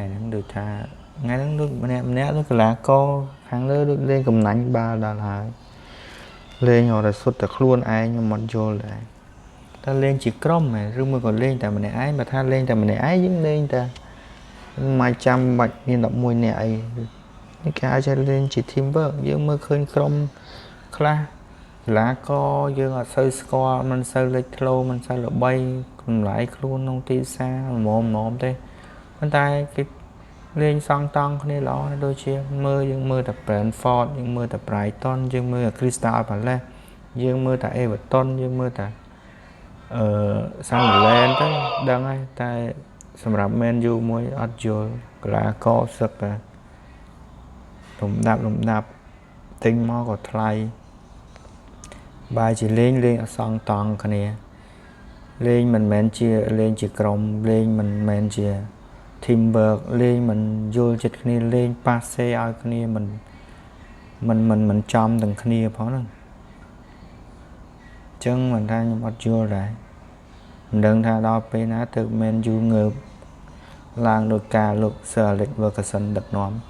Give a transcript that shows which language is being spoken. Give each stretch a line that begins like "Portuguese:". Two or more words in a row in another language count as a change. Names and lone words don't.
Khmer: ហ្នឹងដូចថាថ្ងៃហ្នឹងដូចម្នាក់ដូចកីឡាករខាងលើដូចលេងកំណាញ់បាល់ដល់ហើយលេងរត់សុទ្ធតែខ្លួនឯងខ្ញុំមិនយល់ដែរតែលេងជាក្រុមហ៎ឬមួយក៏លេងតែម្នាក់ឯងបើថាលេងតែម្នាក់ឯងយើងលេងតែមិនចាំបា ច់មាន11នាក់អីនេះគេអាចលេងជា
English: team work
Khmer: យើងមើលឃើញក្រុមខ្លះកីឡាករយើងអត់សូវស្គាល់មិនសូវលេចធ្លោមិនសូវល្បីកម្លាយខ្លួនក្នុងទីផ្សារល្មមទេប៉ុ ន្តែគេលេងសងតង់គ្នាល្អដូចជាយើងមើលតែ Brentford យើងមើលតែ Brighton យើងមើលតែ Crystal Palace យើងមើលតែ Everton យើងមើលតែSunderland ទៅដឹងហើយតែសម្រាប់ Man U មួយអត់យល់កីឡាករសឹកតែលំដាប់ទិញមកក៏ថ្លៃ បាយជាលេងអសងតង់គ្នាលេងមិនមែនជាលេងជាក្រុមលេងមិនមែនជា
English: team work
Khmer: លេងមិនយល់ចិត្តគ្នាលេងប៉ាសេឲ្យគ្នាមិនចំទាំងគ្នាផងហ្នឹងអញ្ចឹងមិនថាខ្ញុំអត់យល់ដែរមិនដឹងថាដល់ពេលណាទៅ Man U ងើបឡើងដោយការលោក Sir Alex Ferguson ដឹកនាំ